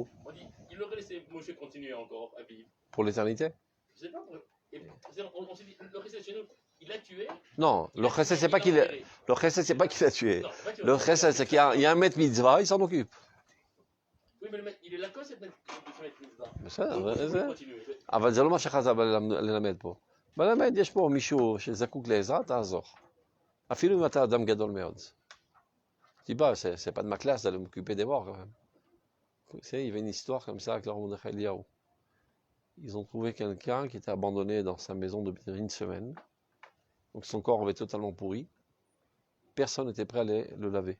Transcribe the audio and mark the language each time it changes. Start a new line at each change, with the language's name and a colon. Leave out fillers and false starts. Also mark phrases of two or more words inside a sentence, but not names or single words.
French: On dit, il aurait laissé Moshe continuer encore à vivre. Pour l'éternité? Je sais pas. On s'est dit, le Chesed chez nous, Il l'a tué. Non, le chesed, c'est pas qu'il l'a tué. Le chesed, c'est qu'il y a un maître mitzvah, il s'en occupe. Oui, mais il est la cause de ce maître mitzvah.
Hebrew: אבל זה לא מה שחז"ל בא ללמד פה. בלמד יש פה מישהו שזקוק לעזרה, תעזור. אפילו אם אתה אדם גדול מאוד.
French: Tu dis pas, c'est pas de ma classe d'aller m'occuper des morts quand même. Tu sais, il y avait une histoire comme ça avec leur Mordechai Eliyahu. Ils ont trouvé quelqu'un qui était abandonné dans sa maison depuis une semaine. Donc son corps avait totalement pourri. Personne n'était prêt à le laver.